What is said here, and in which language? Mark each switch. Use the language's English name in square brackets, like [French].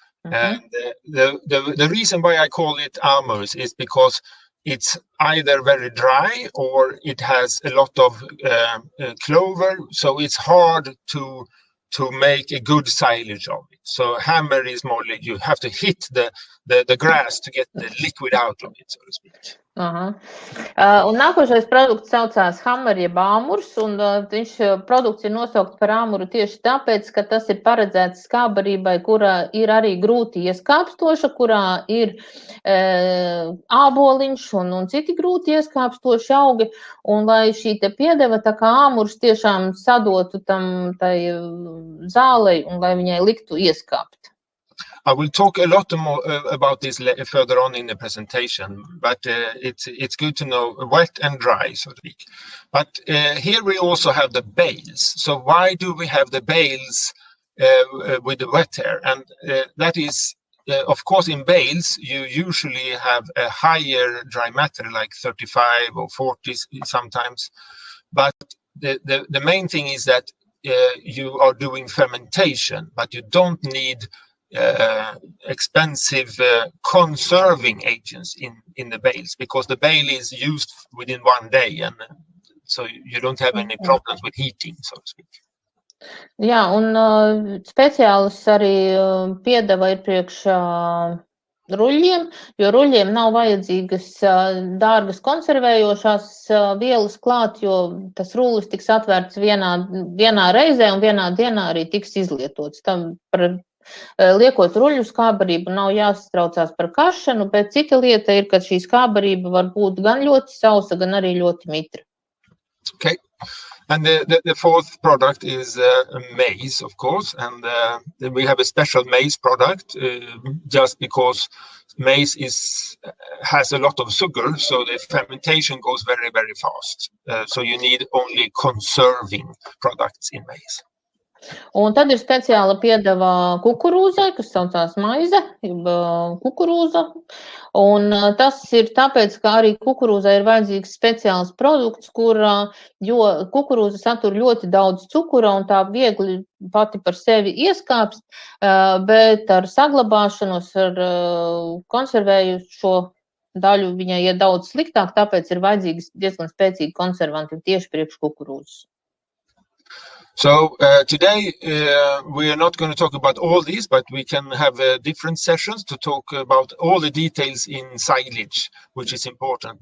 [English] And the reason why I call it Amurs is because it's either very dry or it has a lot of clover, so it's hard to make a good silage of it. So Hammer is more like you have to hit the grass to get the liquid out of it, so to speak. [Latvian] Un nākošais produkts saucās Hammer, jeb āmurs, un viņš produkts ir nosaukts par āmuru tieši tāpēc, ka tas ir paredzēts skābarībai, kurā ir arī grūti ieskāpstoša, kurā ir āboliņš un citi grūti ieskāpstoši augi, un lai šī te piedeva tā kā āmurs tiešām sadotu tai zālei un lai viņai liktu ieskāpt. [English] I will talk a lot more about this further on in the presentation, but it's good to know wet and dry, so to speak. But here we also have the bales. So why do we have the bales with the wet air? And that is, of course, in bales, you usually have a higher dry matter, like 35 or 40 sometimes. But the main thing is that you are doing fermentation, but you don't need expensive conserving agents in the bales, because the bale is used within one day, and so you don't have any problems with heating, so to speak. [Latvian] Jā, un speciālis arī piedeva ir priekš ruļļiem, jo ruļļiem nav vajadzīgas dārgas konservējošās vielas klāt, jo tas rullis tiks atvērts vienā reizē un vienā dienā arī tiks izlietots. Tam liekot ruļļu skābarību nav jāsatraucās par kašanu, bet cita lieta ir, ka šī skābarība var būt gan ļoti sausa, gan arī ļoti mitra. [English] Okay. And the fourth product is maize, of course, and we have a special maize product just because maize has a lot of sugar, so the fermentation goes very, very fast. So you need only conserving products in maize. [Latvian] Un tad ir speciāla piedeva kukurūzai, kas saucās maize, kukurūza, un tas ir tāpēc, ka arī kukurūzai ir vajadzīgs speciāls produkts, jo kukurūza satur ļoti daudz cukura un tā viegli pati par sevi ieskāpst, bet ar saglabāšanos, ar konservējušo daļu viņai iet daudz sliktāk, tāpēc ir vajadzīgi diezgan spēcīgi konservanti tieši priekš kukurūzas. [English] So today we are not going to talk about all these, but we can have different sessions to talk about all the details in silage, which is important.